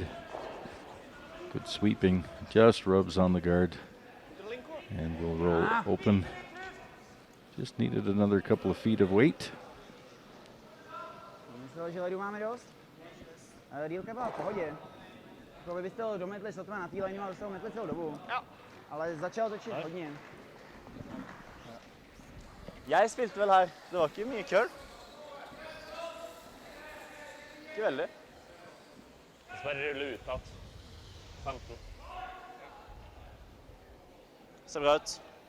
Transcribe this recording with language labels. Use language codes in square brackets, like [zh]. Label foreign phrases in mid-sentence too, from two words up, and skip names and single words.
[en] Good sweeping. Just rubs on the guard. And will roll open. Just needed another couple of feet of weight. [cs] Myslel, že ledu máme dost? Ale dílka byla v pohodě. Jako byste ho dometli sotva na té lineu a byste ho metli celou dobu. Jo. Ale začal točit hodně. [no] Jeg spilte vel her. Det var ikke mye køll. Ikke veldig. Så bare rulle ut at 15. Ser bra ut.